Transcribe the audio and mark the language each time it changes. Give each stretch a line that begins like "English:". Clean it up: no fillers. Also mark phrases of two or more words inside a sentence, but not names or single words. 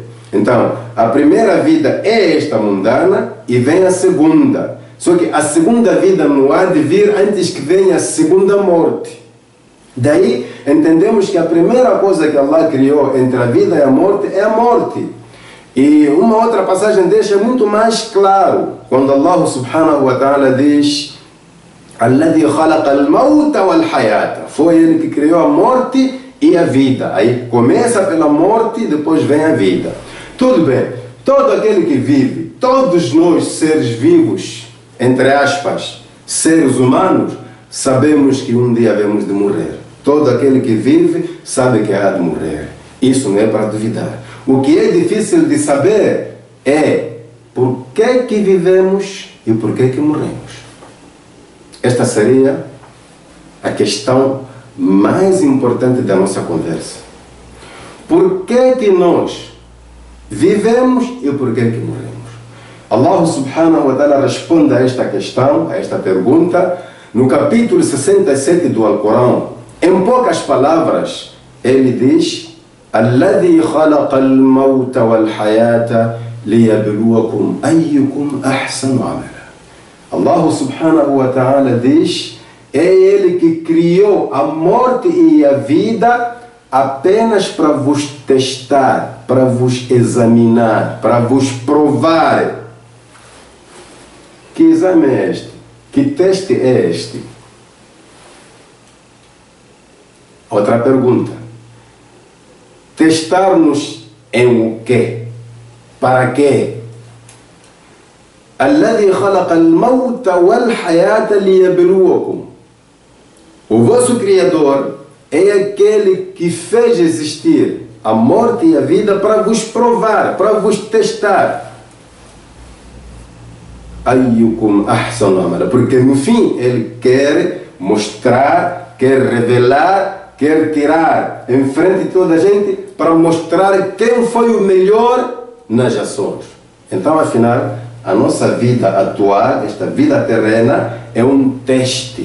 Portuguese: Então, a primeira vida é esta mundana e vem a segunda. Só que a segunda vida não há de vir antes que venha a segunda morte. Daí entendemos que a primeira coisa que Allah criou entre a vida e a morte é a morte. E uma outra passagem deixa muito mais claro, quando Allah
Arabic: سبحانه وتعالى
Portuguese: diz:
Arabic: الذي خلق الموت والحياة.
Portuguese: Foi ele que criou a morte e a vida. Aí começa pela morte e depois vem a vida. Tudo bem, todo aquele que vive, todos nós seres vivos, entre aspas, seres humanos, sabemos que um dia havemos de morrer. Todo aquele que vive sabe que há de morrer. Isso não é para duvidar. O que é difícil de saber é por que vivemos e por que morremos. Esta seria a questão mais importante da nossa conversa. Por que nós vivemos e por que morremos? Allah
Arabic: سبحانه وتعالى
Portuguese: responde a esta questão, a esta pergunta, no capítulo 67 do Alcorão. Em poucas palavras, ele diz:
Arabic: الذي خلق الموت والحياة ليبلوكم أيكم أحسن عملا.
Portuguese: Allah
Arabic: سبحانه وتعالى
Portuguese: diz: é ele que criou a morte e a vida apenas para vos testar, para vos examinar, para vos provar. Que exame é este? Que teste é este? Outra pergunta. Testar-nos em o quê? Para quê?
Arabic: الذي خلق الموت والحياة ليبلوكم.
Portuguese: O vosso Criador é aquele que fez existir a morte e a vida para vos provar, para vos testar.
Arabic: أيكم أحسن عملا.
Portuguese: Porque no fim ele quer mostrar, quer revelar, quer tirar em frente de toda a gente para mostrar quem foi o melhor nas ações. Então, afinal, a nossa vida atual, esta vida terrena, é um teste.